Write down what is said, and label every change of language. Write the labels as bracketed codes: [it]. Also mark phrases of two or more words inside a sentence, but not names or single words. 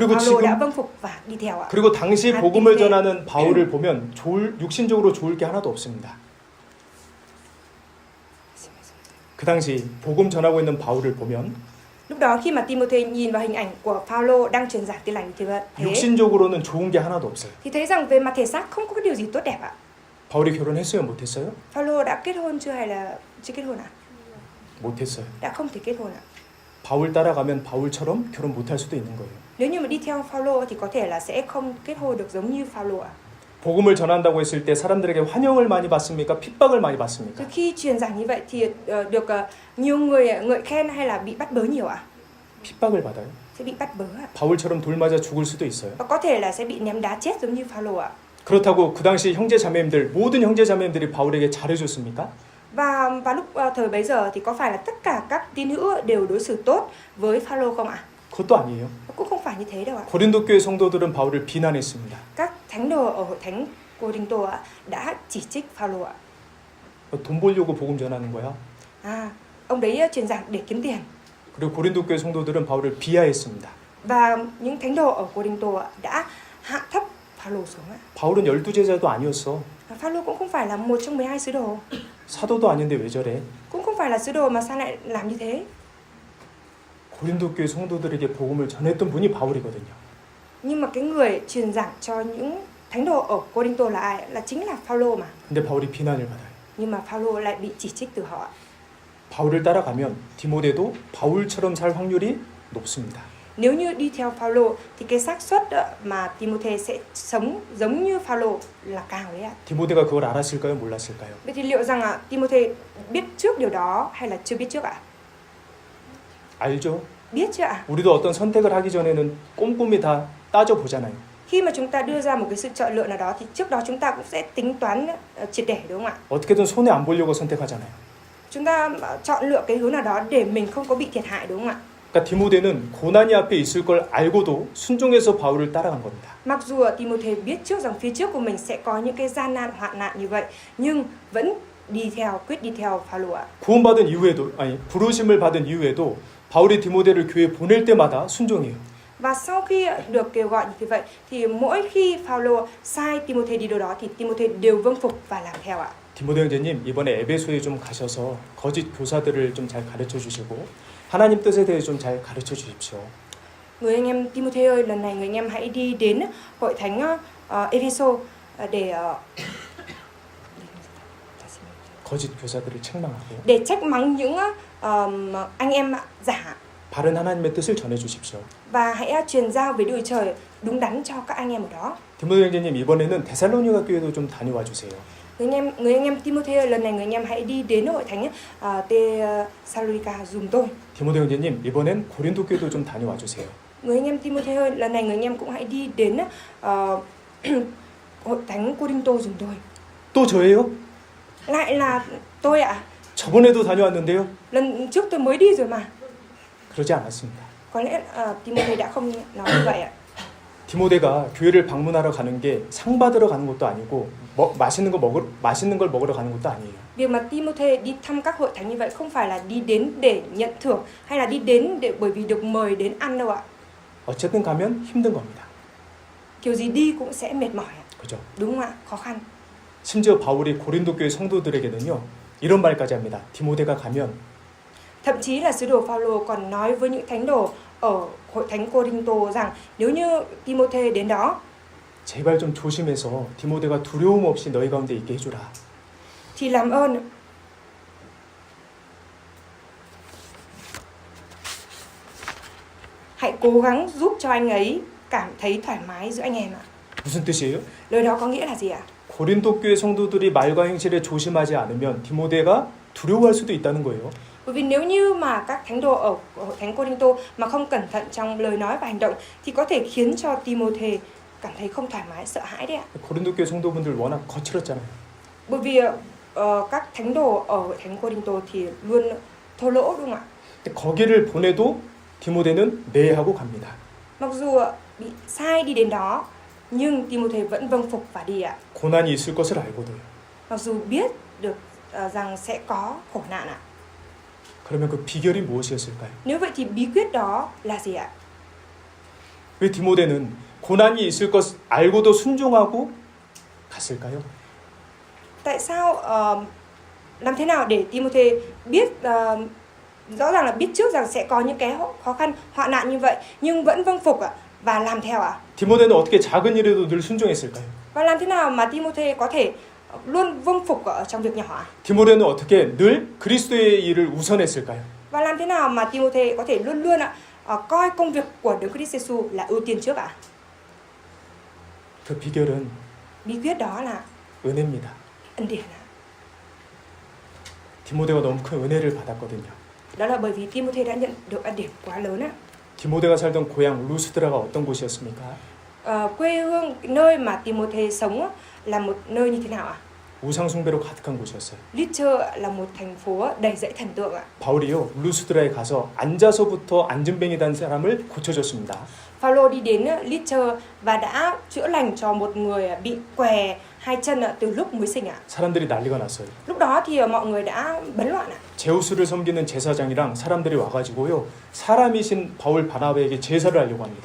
[ko] 그리고 Phaolô 지금- [vi] đã vâng phục và đi theo ạ. [ko] 그리고 당시 복음을 전하는 바울을 보면 육신적으로 좋을 게 하나도 없습니다. 그 당시 복음 전하고 있는 바울을 보면 [vi] Lúc đó khi mà Timôthê nhìn vào hình ảnh của Phaolô đang truyền giảng tin lành thì [ko] 육신적으로는 좋은 게 하나도 없어요. [vi] thấy rằng về mặt thể xác không có cái điều gì tốt đẹp ạ. [ko] 바울이 결혼했어요? 못했어요? [vi] Phaolô đã kết hôn chưa hay là chưa kết hôn ạ? [ko] 못했어요. [vi] Đã không thể kết hôn ạ. [ko] 바울 따라가면 바울처럼 결혼 못할 수도 있는 거예요. [vi] Nếu như mà đi theo Phaolô thì có thể là sẽ không kết hôn được giống như Phaolô ạ. [ko] 복음을 전한다고 했을 때 사람들에게 환영을 많이 받습니까? 핍박을 많이 받습니까? [vi] Khi truyền giảng như vậy thì được nhiều người ngợi khen hay là bị bắt bớ nhiều ạ? [ko] 핍박을 받아요. [vi] Sẽ bị bắt bớ ạ. [ko] 바울처럼 돌 맞아 죽을 수도 있어요. [vi] Và có thể là sẽ bị ném đá chết giống như Phaolô ạ. [ko] 그렇다고 그 당시 형제 자매님들 모든 형제 자매님들이 바울에게 잘해줬습니까? [vi] Và lúc thời bấy giờ thì có phải là tất cả các tín hữu đều đối xử tốt với Phaolô không ạ? [ko] 그것도 아니에요. [vi] Cũng không phải như thế đâu ạ. [ko] 고린도 교회 성도들은 바울을 비난했습니다. [vi] Các thánh đồ ở hội thánh Cô-rinh-tô ạ đã chỉ trích Phaolô ạ. [ko] 돈 벌려고 복음 전하는 거야. [vi] Ông đấy truyền giảng để kiếm tiền. [ko] 그리고 고린도 교회 성도들은 바울을 비하했습니다. [vi] Và những thánh đồ ở Cô-rinh-tô ạ đã hạ thấp Phaolô xuống ạ. [ko] 바울은 12제자도 아니었어. [vi] Phaolô cũng không phải là một trong 12 sứ đồ. [ko] 사도도 아닌데 왜 저래? [vi] Cũng không phải là sứ đồ mà sao lại làm như thế? [ko] 고린도 교회 성도들에게 복음을 전했던 분이 바울이거든요. [vi] Nhưng mà cái người truyền giảng cho những thánh đồ ở Cô-rinh-tô là ai? Là chính là Phaolô mà. [ko] 근데 바울이 비난을 받아요. [vi] Nhưng mà Phaolô lại bị chỉ trích từ họ ạ. [ko] 바울을 따라가면 디모데도 바울처럼 살 확률이 높습니다. [vi] Nếu như đi theo Phaolô thì cái xác suất mà Timôthê sẽ sống giống như Phaolô là cao đấy ạ. [ko] 디모데가 그걸 알았을까요? 몰랐을까요? [vi] Vậy thì liệu rằng Timôthê biết trước điều đó hay là chưa biết trước ạ? [ko] 알죠? [vi] Biết chứ ạ? [ko] 우리도 어떤 선택을 하기 전에는 꼼꼼히 다 따져 보잖아요. [vi] Khi mà chúng ta đưa ra một cái sự chọn lựa nào đó thì trước đó chúng ta cũng sẽ tính toán triệt để đúng không ạ? [ko] 어떻게든 손해 안 보려고 선택하잖아요. [vi] Chúng ta chọn lựa cái hướng nào đó để mình không có bị thiệt hại đúng không ạ? [ko] 그러니까 디모데는 고난이 앞에 있을 걸 알고도 순종해서 바울을 따라간 겁니다. [vi] Mặc dù Timôthê biết trước rằng phía trước của mình sẽ có những cái gian nan hoạn nạn như vậy, nhưng vẫn quyết đi theo Phaolô ạ. [ko] 구원받은 이후에도 부르심을 받은 이후에도 바울이 디모데를 교회에 보낼 때마다 순종해요. [vi] Và sau khi được kêu gọi như vậy thì mỗi khi Phaolô sai Timôthê đi đâu đó thì Timôthê đều vâng phục và làm theo ạ. [ko] 디모데 형제님 이번에 에베소에 좀 가셔서 거짓 교사들을 좀 잘 가르쳐 주시고 하나님 뜻에 대해 좀 잘 가르쳐 주십시오. [vi] Người anh em Timôthê ơi, lần này người anh em hãy đi đến hội thánh Ephesos [ko] 거짓 교사들을 책망하고 [vi] để trách mắng những anh em giả [ko] 바른 하나님의 뜻을 전해 주십시오. [vi] và hãy truyền giao về Đức Trời đúng đắn cho các anh em ở đó. [ko] 디모데 형제님 이번에는 데살로니가 교회도 좀 다녀와 주세요. [vi] Người anh em Timôthê ơi, lần này người anh em hãy đi đến hội thánh Thessalonica dùm tôi. [ko] 디모데 형제님 이번엔 고린도 교회도 좀 다녀와 주세요. [vi] Người anh em Timôthê ơi, lần này người anh em cũng hãy đi đến hội thánh Cô-rinh-tô dùm tôi. [ko] 또 저예요? [vi] Lại là tôi ạ. [ko] 저번에도 다녀왔는데요. [vi] Lần trước tôi mới đi rồi mà. [ko] 그러지 않았습니다. [vi] Có lẽ Timôthê đã không nói như vậy ạ. [ko] 디모데가 교회를 방문하러 가는 게 상 받으러 가는 것도 아니고 맛있는 걸 먹으러 가는 것도 아니에요. [vi] Việc mà Timôthê đi thăm các hội thánh như vậy không phải là đi đến để nhận thưởng hay là đi đến bởi vì được mời đến ăn đâu ạ. [ko] 어쨌든 가면 힘든 겁니다. [vi] Kiểu gì đi cũng sẽ mệt mỏi ạ. [ko] 그죠? [vi] Đúng không ạ? Khó khăn. [ko] 심지어 바울이 고린도 교회 성도들에게는요. 이런 말까지 합니다. 디모데가 가면 [vi] Thậm chí là sứ đồ Phaolô còn nói với những thánh đồ ở hội thánh Cô-rinh-tô rằng nếu như Timôthê đến đó [ko] 제발 좀 조심해서 디모데가 두려움 없이 너희 가운데 있게 해주라. [vi] thì làm ơn hãy cố gắng giúp cho anh ấy cảm thấy thoải mái giữa anh em ạ. [ko] 무슨 뜻이에요? [vi] Lời đó có nghĩa là gì ạ? [ko] 고린도 교회 성도들이 말과 행실에 조심하지 않으면 디모데가 두려워할 수도 있다는 거예요. [vi] Bởi vì nếu như mà các thánh đồ ở hội thánh Cô-rinh-tô mà không cẩn thận trong lời nói và hành động thì có thể khiến cho Timôthê cảm thấy không thoải mái, sợ hãi đấy ạ. [ko] 고린도 교회 성도분들 워낙 거칠었잖아요. [vi] Bởi vì các thánh đồ ở hội thánh Cô-rinh-tô thì luôn thô lỗ đúng không ạ? [ko] 근데 거기를 보내도 디모데는 네 하고 갑니다. [vi] Mặc dù bị sai đi đến đó nhưng Timôthê vẫn vâng phục và đi ạ. [ko] 고난이 있을 것을 알고도요. [vi] Mặc dù biết được rằng sẽ có khổ nạn ạ. [ko] 그러면 그 비결이 무엇이었을까요? [vi] Nếu vậy thì bí quyết đó là gì ạ? [ko] 왜 디모데는 고난이 있을 것 알고도 순종하고 갔을까요? [vi] Tại sao làm thế nào để Timôthê biết rõ ràng là biết trước rằng sẽ có những cái khó khăn, hoạn nạn như vậy nhưng vẫn vâng phục ạ và làm theo ạ? [ko] 디모데는 어떻게 작은 일에도 늘 순종했을까요? [vi] Và làm thế nào mà Timôthê có thể luôn vâng phục ở trong việc nhỏ ạ? [ko] 디모데는 어떻게 늘 그리스도의 일을 우선했을까요? [vi] Và làm thế nào mà Timôthê có thể luôn luôn coi công việc của Đấng Christ Jesus là ưu tiên trước ạ? [ko] 그 비결은 [vi] Bí quyết đó là [ko] 은혜입니다. [vi] ân điển ạ. [ko] 디모데가 너무 큰 은혜를 받았거든요. [vi] Đó là bởi vì Timôthê đã nhận được ân điển quá lớn ạ. [ko] 디모데가 살던 고향 루스드라가 어떤 곳이었습니까? [vi] Quê hương nơi mà Timôthê sống là một nơi như thế nào ạ? [ko] 우상 숭배로 가득한 곳이었어요. [vi] Lystra là một thành phố đầy dẫy thần tượng ạ. [ko] 바울이요 루스드라에 가서 앉아서부터 안진뱅이 단 사람을 고쳐줬습니다. [vi] Phaolô đi đến Lystra và đã chữa lành cho một người bị què hai chân từ lúc mới sinh ạ. [ko] 사람들이 난리가 났어요. [vi] Lúc đó thì mọi người đã bấn loạn ạ. [ko] 제우스를 섬기는 제사장이랑 사람들이 와가지고요 사람이신 바울 바나바에게 제사를 하려고 합니다.